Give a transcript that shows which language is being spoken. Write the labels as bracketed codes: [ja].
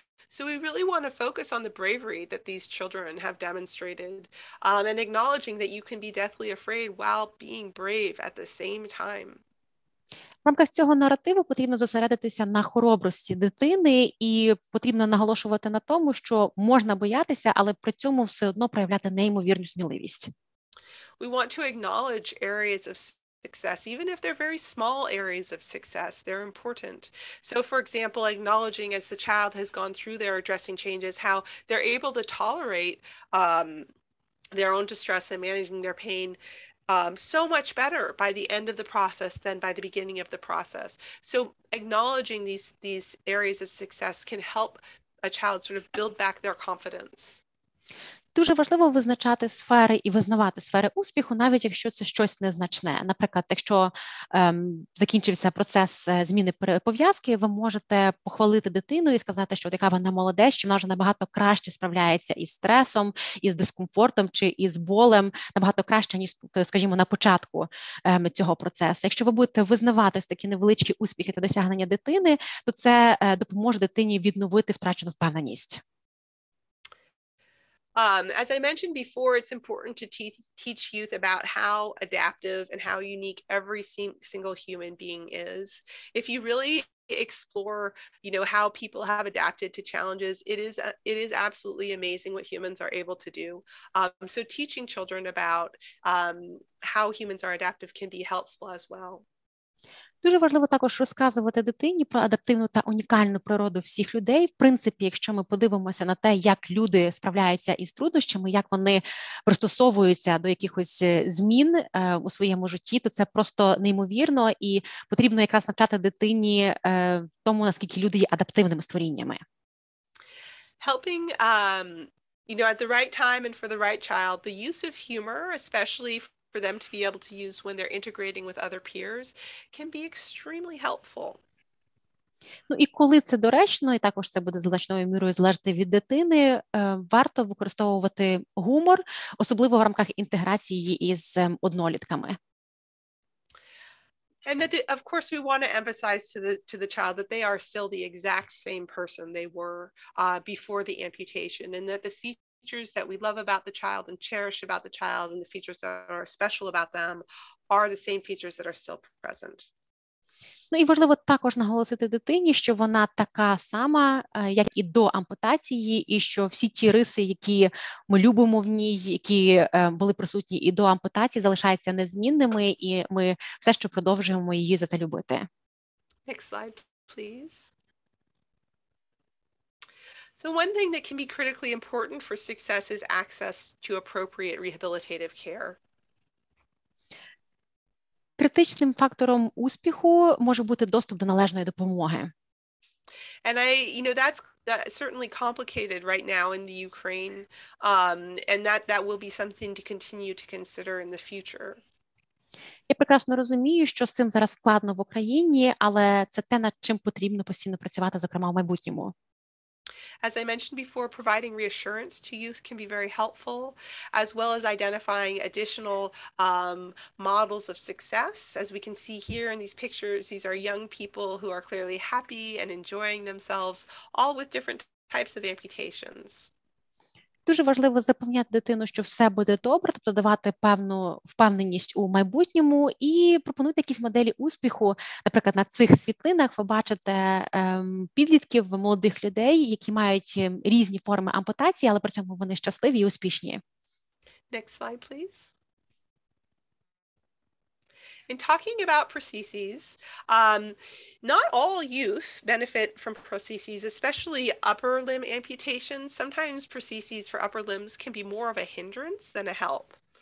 [en] So we really want to focus on the bravery that these children have demonstrated, and acknowledging that you can be deathly afraid while being brave at the same time. [uk] В рамках цього наративу потрібно зосередитися на хоробрості дитини і потрібно наголошувати на тому, що можна боятися, але при цьому все одно проявляти неймовірну сміливість. [en] We want to acknowledge areas of success, even if they're very small areas of success, they're important. So for example, acknowledging as the child has gone through their dressing changes, how they're able to tolerate their own distress and managing their pain so much better by the end of the process than by the beginning of the process. So acknowledging these areas of success can help a child sort of build back their confidence. [uk] Дуже важливо визначати сфери і визнавати сфери успіху, навіть якщо це щось незначне. Наприклад, якщо закінчився процес зміни пов'язки, ви можете похвалити дитину і сказати, що яка вона молодець, що вона вже набагато краще справляється із стресом, із дискомфортом чи із болем, набагато краще, ніж, скажімо, на початку цього процесу. Якщо ви будете визнавати ось такі невеличкі успіхи та досягнення дитини, то це допоможе дитині відновити втрачену впевненість. [en] As I mentioned before, it's important to teach youth about how adaptive and how unique every single human being is. If you really explore, how people have adapted to challenges, it is absolutely amazing what humans are able to do. So teaching children about how humans are adaptive can be helpful as well. [uk] Дуже важливо також розказувати дитині про адаптивну та унікальну природу всіх людей. В принципі, якщо ми подивимося на те, як люди справляються із труднощами, як вони пристосовуються до якихось змін у своєму житті, то це просто неймовірно і потрібно якраз навчати дитині тому, наскільки люди є адаптивними створіннями. [en] Helping, at the right time and for the right child, the use of humor, especially for them to be able to use when they're integrating with other peers, can be extremely helpful. [uk] Ну і коли це доречно, і також це буде значною мірою залежати від дитини, варто використовувати гумор, особливо в рамках інтеграції із однолітками. [en] And that, of course, we want to emphasize to the child that they are still the exact same person they were before the amputation, and that the features that we love about the child and cherish about the child and the features that are special about them are the same features that are still present. [uk] Ну і важливо також наголосити дитині, що вона така сама, як і до ампутації, і що всі ті риси, які ми любимо в ній, які були присутні і до ампутації, залишаються незмінними, і ми все ще продовжуємо її за це любити. [en] Next slide, please. So one thing that can be critically important for success is access to appropriate rehabilitative care. [uk] Критичним фактором успіху може бути доступ до належної допомоги. [en] And that's certainly complicated right now in the Ukraine, and that will be something to continue to consider in the future. [uk] Я прекрасно розумію, що з цим зараз складно в Україні, але це те, над чим потрібно постійно працювати, зокрема, в майбутньому. [en] As I mentioned before, providing reassurance to youth can be very helpful, as well as identifying additional models of success. As we can see here in these pictures, these are young people who are clearly happy and enjoying themselves, all with different types of amputations. [uk] Дуже важливо запевняти дитину, що все буде добре, тобто давати певну впевненість у майбутньому і пропонуйте якісь моделі успіху. Наприклад, на цих світлинах ви бачите підлітків, молодих людей, які мають різні форми ампутації, але при цьому вони щасливі і успішні. [en] Next slide, please. In talking about prostheses, not all youth benefit from prostheses, especially upper limb amputations. Sometimes prostheses for upper limbs can be more of a hindrance than a help.